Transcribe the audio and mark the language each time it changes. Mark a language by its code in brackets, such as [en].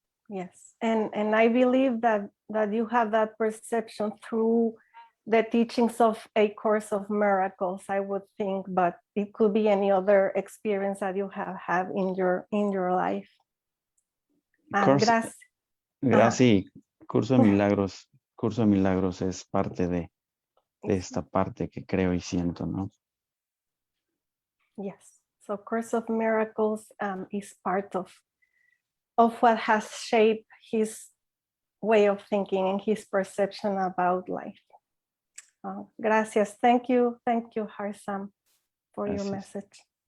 [en] Yes, and I believe that you have that perception through the teachings of A Course of Miracles, I would think, but it could be any other experience that you have had in your life. [es] Gracias. Gracias. Curso de Milagros. Curso de Milagros es parte de esta parte que creo y siento, ¿no? [en] Yes. So Course of Miracles is part of what has shaped his way of thinking and his perception about life. [es] Gracias. [en] Thank you, Harsam, for your message.